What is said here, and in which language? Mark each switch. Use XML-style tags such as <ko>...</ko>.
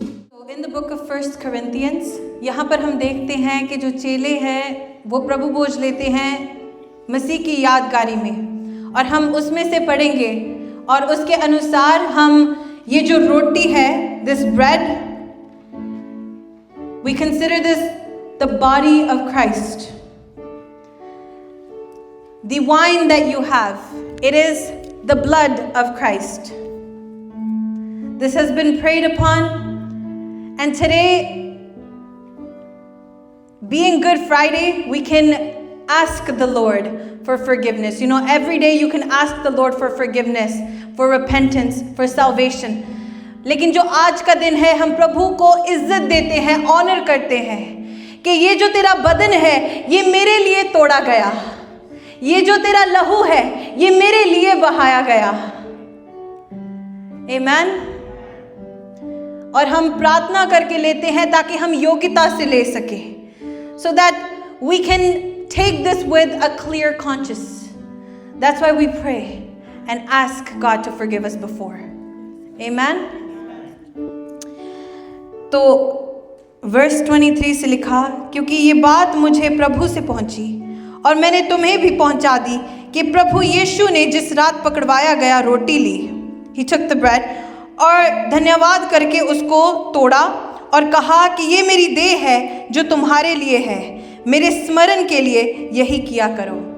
<en>So in the book of 1 Corinthians,</en> <hi>यहाँ पर हम देखते हैं कि जो चेले हैं वो प्रभु भोज लेते हैं मसीह की यादगारी में, और हम उसमें से पढ़ेंगे और उसके अनुसार हम ये जो रोटी है,</hi> <en>this bread, we consider this the body of Christ. The wine that you have, it is the blood of Christ. This has been prayed upon. And today, being Good Friday, we can ask the Lord for forgiveness. You know, every day you can ask the Lord for forgiveness, for repentance, for salvation.</en> <hi>लेकिन जो आज का दिन है, हम प्रभु को इज्जत देते हैं, ऑनर करते हैं कि ये जो तेरा बदन है, ये मेरे लिए तोड़ा गया. ये जो तेरा लहू है, ये मेरे लिए बहाया गया. आमीन. और हम प्रार्थना करके लेते हैं ताकि हम योग्यता से ले सके.</hi> <en>So that we can take this with a clear conscience. That's why we pray and ask God to forgive us before. Amen.</en> <hi>तो verse 23 से लिखा, क्योंकि ये बात मुझे प्रभु से पहुंची और मैंने तुम्हें भी पहुंचा दी कि प्रभु यीशु ने जिस रात पकड़वाया गया रोटी ली.</hi> <en>He took the bread</en> <hi>और धन्यवाद करके उसको तोड़ा और कहा कि ये मेरी देह है जो तुम्हारे लिए है, मेरे स्मरण के लिए यही किया करो.</hi>